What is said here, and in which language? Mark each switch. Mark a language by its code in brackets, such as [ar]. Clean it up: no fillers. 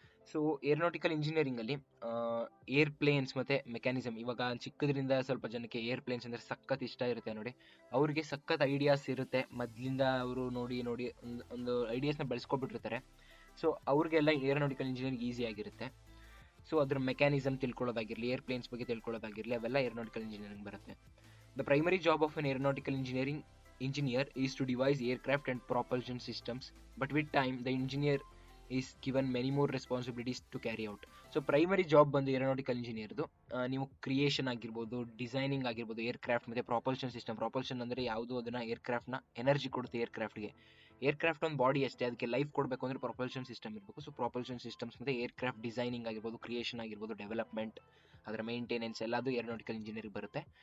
[kn] So aeronautical ಇಂಜಿನಿಯರಿಂಗಲ್ಲಿ ಏರ್ಪ್ಲೇನ್ಸ್ ಮತ್ತು mechanism, ಇವಾಗ ಚಿಕ್ಕದ್ರಿಂದ ಸ್ವಲ್ಪ ಜನಕ್ಕೆ ಏರ್ಪ್ಲೇನ್ಸ್ ಅಂದರೆ ಸಖತ್ ಇಷ್ಟ ಇರುತ್ತೆ ನೋಡಿ. ಅವ್ರಿಗೆ ಸಖತ್ ಐಡಿಯಾಸ್ ಇರುತ್ತೆ ಮೊದಲಿಂದ, ಅವರು ನೋಡಿ ಒಂದು ಐಡಿಯಾಸ್ನ ಬೆಳೆಸ್ಕೊಬಿಟ್ಟಿರ್ತಾರೆ. ಸೊ ಅವ್ರಿಗೆಲ್ಲ ಏರೋನಾಟಿಕಲ್ ಇಂಜಿನಿಯರಿಂಗ್ ಈಸಿ ಆಗಿರುತ್ತೆ. ಸೊ ಅದ್ರ ಮೆಕ್ಯಾನಿಸಮ್ ತಿಳ್ಕೊಳ್ಳೋದಾಗಿರಲಿ, ಏರ್ಪ್ಲೇನ್ಸ್ ಬಗ್ಗೆ ತಿಳ್ಕೊಳ್ಳೋದಾಗಿರಲಿ, ಅವೆಲ್ಲ ಏರೋನಾಟಿಕಲ್ ಇಂಜಿನಿಯರಿಂಗ್ ಬರುತ್ತೆ. [en] The primary job of an aeronautical engineering engineer is to devise aircraft and propulsion systems, but with time the engineer is given many more responsibilities to carry out. [kn] So primary job ಬಂದು aeronautical ಇಂಜಿನಿಯರ್ದು ನೀವು creation ಆಗಿರ್ಬೋದು, designing ಆಗಿರ್ಬೋದು, aircraft ಮತ್ತು ಪ್ರಾಪಲ್ಷನ್ system. ಪ್ರಾಪಲ್ಷನ್ ಅಂದರೆ ಯಾವುದು, ಅದನ್ನು ಏರ್ಕ್ರಾಫ್ಟ್ನ energy ಕೊಡುತ್ತೆ ಏರ್ಕ್ರಾಫ್ಟ್ಗೆ. Aircraft ಒಂದು ಬಾಡಿ ಅಷ್ಟೇ, ಅದಕ್ಕೆ ಲೈಫ್ ಕೊಡಬೇಕು ಅಂದರೆ ಪ್ರಾಪಲ್ಷನ್ ಸಿಸ್ಟಮ್ ಇರಬೇಕು. ಸೊ ಪ್ರಾಪಲ್ಷನ್ ಸಿಸ್ಟಮ್ಸ್ ಮತ್ತು ಏರ್ಕ್ರಾಫ್ಟ್ ಡಿಸೈನಿಂಗ್ ಆಗಿರ್ಬೋದು, ಕ್ರಿಯೇಷನ್ ಆಗಿರ್ಬೋದು, ಡೆವಲಪ್ಮೆಂಟ್, ಅದರ ಮೇಂಟೆನೆನ್ಸ್ ಎಲ್ಲದು ಏರೋನಾಟಿಕಲ್ ಇಂಜಿನಿಯರಿಂಗ್ ಬರುತ್ತೆ.